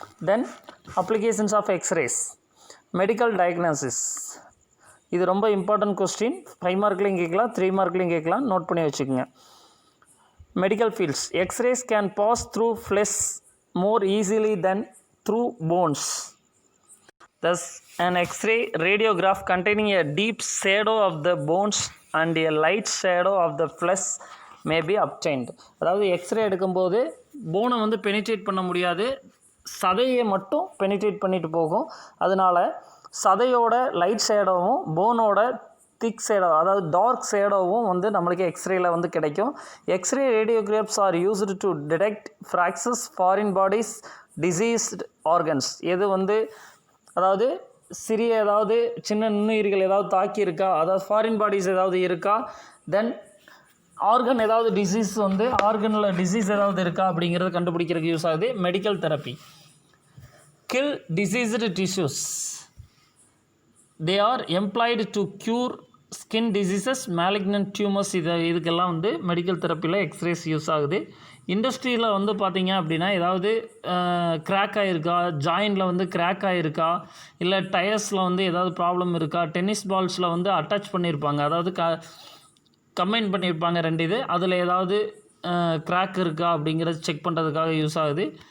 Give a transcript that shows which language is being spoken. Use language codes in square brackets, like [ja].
[en] Then applications of X-rays, medical diagnosis. [ta] இது ரொம்ப important question. 5 மார்க்லையும் கேட்கலாம், 3 மார்க்லையும் கேட்கலாம், நோட் பண்ணி வச்சுக்கோங்க. [en] Medical fields. X-rays can pass through flesh more easily than through bones. Thus, an X-ray radiograph containing a deep shadow of the bones and a light shadow of the flesh may be obtained. [ta] அதாவது x ray எடுக்கும்போது போனை வந்து penetrate பண்ண முடியாது, சதையை மட்டும் penetrate பண்ணிட்டு போகும். அதனால் சதையோட லைட் ஷேடோவும் போனோட திக் ஷேடோ, அதாவது டார்க் ஷேடோவும் வந்து நம்மளுக்கு எக்ஸ்ரேயில் வந்து கிடைக்கும். [en] X-ray radiographs are used to detect fractures, foreign bodies, diseased organs. [ta] எது வந்து அதாவது சிறிய ஏதாவது சின்ன நுண்ணுயிர்கள் ஏதாவது தாக்கியிருக்கா, அதாவது ஃபாரின் பாடிஸ் ஏதாவது இருக்கா, தென் ஆர்கன் ஏதாவது டிசீஸ் வந்து ஆர்கனில் டிசீஸ் ஏதாவது இருக்கா அப்படிங்கிறத கண்டுபிடிக்கிறதுக்கு யூஸ் ஆகுது. [en] Medical therapy. Kill diseased tissues. They are employed to cure skin diseases, malignant tumors. [ta] இதுக்கெல்லாம் வந்து மெடிக்கல் தெரப்பியில் எக்ஸ்ரேஸ் யூஸ் ஆகுது. இண்டஸ்ட்ரியில் வந்து பார்த்திங்க அப்படின்னா ஏதாவது கிராக் ஆகிருக்கா, ஜாயிண்டில் வந்து கிராக் ஆகிருக்கா, இல்லை டயர்ஸில் வந்து ஏதாவது ப்ராப்ளம் இருக்கா, டென்னிஸ் பால்ஸில் வந்து அட்டாச் பண்ணியிருப்பாங்க, அதாவது கம்பைன் பண்ணியிருப்பாங்க 2 இது, அதில் ஏதாவது கிராக் இருக்கா அப்படிங்கிறது செக் பண்ணுறதுக்காக யூஸ் ஆகுது.